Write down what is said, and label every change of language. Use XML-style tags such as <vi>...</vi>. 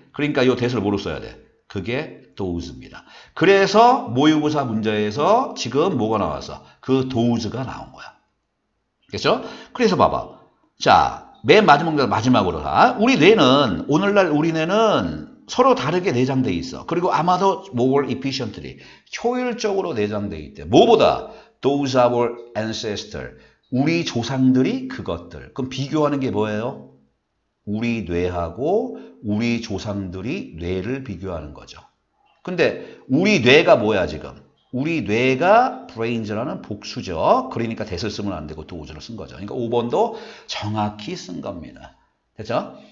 <ko>그러니까 이 that을 뭐로 써야 돼? 그게 those입니다. 그래서 모의고사 문제에서 지금 뭐가 나왔어? 그 those가 나온 거야. 그렇죠? 그래서 봐봐. 자, 맨 마지막으로 우리 뇌는 오늘날 우리 뇌는 서로 다르게 내장돼 있어. 그리고 아마도</ko> <en>more efficiently</en> <ko>효율적으로 내장돼 있대. 뭐보다?</ko> <en>Those are our ancestors.</en> <ko>우리 조상들이 그것들. 그럼 비교하는 게 뭐예요? 우리 뇌하고 우리 조상들이 뇌를 비교하는 거죠. 근데 우리 뇌가 뭐야 지금? 우리 뇌가 brains라는 복수죠. 그러니까 that을 쓰면 안 되고 those를 쓴 거죠. 그러니까 5번도 정확히 쓴 겁니다. 됐죠?</ko>